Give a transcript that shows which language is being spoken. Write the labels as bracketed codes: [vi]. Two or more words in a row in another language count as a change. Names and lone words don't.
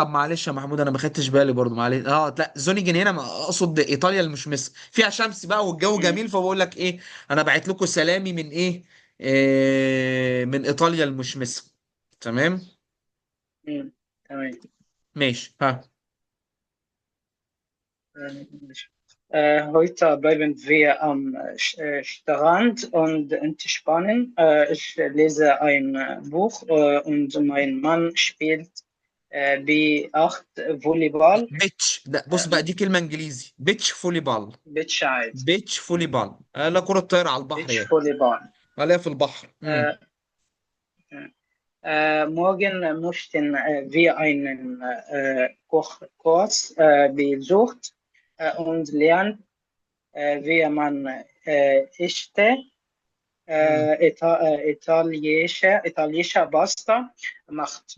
[ar] طب معلش يا محمود، انا ما خدتش بالي برضو، معلش. لا زونيجن هنا اقصد ايطاليا المشمسة، فيها شمس بقى والجو مم. جميل، فبقول لك ايه، انا بعت لكم سلامي من ايه، من ايطاليا المشمسة. تمام. مم. تمام. ماشي. ها. ماشي. [de] Heute bleiben wir am Strand und entspannen. Ich lese ein Buch und mein Mann spielt B8 Volleyball. [ar] بيتش ده، بص آه، بقى، دي كلمة انجليزي، [en] beach volley ball. [ar] بيتش عادي. [en] beach volley ball, [ar] لا كرة طايرة على البحر بيتش يعني. Volleyball. عليها في البحر. آه، [de] morgen möchten wir einen Kochkurs besucht und lernen, wie man echte italienische Pasta macht.